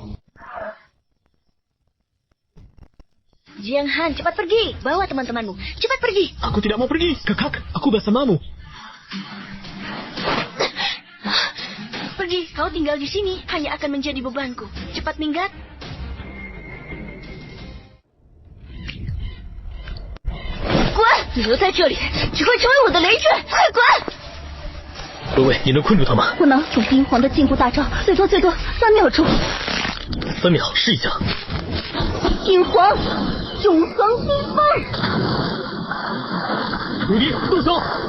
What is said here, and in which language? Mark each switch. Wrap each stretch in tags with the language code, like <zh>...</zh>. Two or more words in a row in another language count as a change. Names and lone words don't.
<id>Jiang Han, cepat pergi. Bawa teman-temanmu. Cepat pergi. Aku tidak mau pergi. Kakak, aku bersamamu. Pergi, kau tinggal di sini hanya akan menjadi bebanku. Cepat minggat. Guan,</id> <zh>你留在这里，只会成为我的累赘。快滚！各位，你能困住他吗？不能，种子英皇的禁锢大招，最多3秒钟。 3秒，试一下。英皇，永恒冰封。鲁迪，动手！</zh>